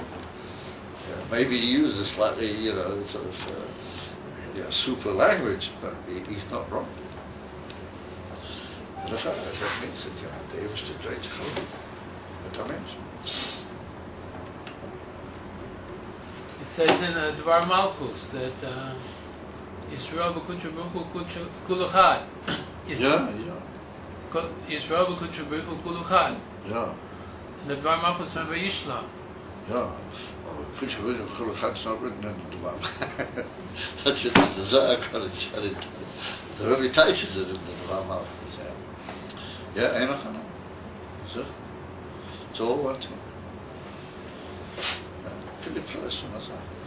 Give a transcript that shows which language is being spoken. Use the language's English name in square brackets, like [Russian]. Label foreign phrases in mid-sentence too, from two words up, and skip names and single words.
[English] Maybe he used a slightly, sort of super language, but he's not wrong. And that means that the Eivishter tries to help what I mentioned. It says in Dvar Malchus that [Aramaic] Yisrael b'kudsha b'ruchu kuluchad. [English] Yeah. [Aramaic] Yisrael b'kudsha b'ruchu kuluchad. [English] Yeah. And the Dvar Malchus from Vayishla. Yeah. [Aramaic] Kudsha b'ruchu kuluchad's [English] not written in the Dvar. That's it in the Zohar. The Rebbe teaches it in the Dvar Malchus. Yeah, Einachana. So, it's all one thing. Could be close from us.